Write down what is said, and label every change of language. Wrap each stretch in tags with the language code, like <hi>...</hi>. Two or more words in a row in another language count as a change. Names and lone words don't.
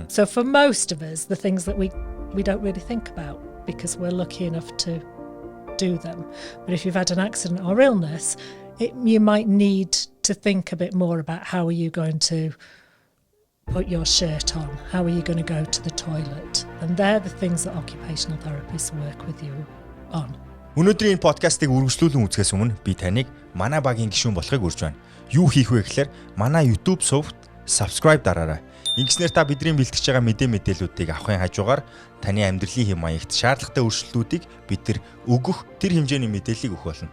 <en>So for most of us, the things that we don't really think about because we're lucky enough to do them. But if you've had an accident or illness, you might need to think a bit more about how are you going to put your shirt on, how are you going to go to the toilet, and they're the things that occupational therapists work with you on.</en> <mn>Өнөөдрийн подкастыг үргэлжлүүлэн үзэхээс өмнө би таныг манай багийн гишүүн болохыг урьж байна. Юу хийх вэ гэхээр манай YouTube сувгт subscribe дараарай. Ингэснээр та бидний бэлтгэж байгаа мэдээллүүдийг авахын хажуугаар таны амьдралын хэм маягт шаардлагатай өөрчлөлтүүдийг бид нар өгөх тэр хэмжээний мэдээллийг өгөх болно.</mn>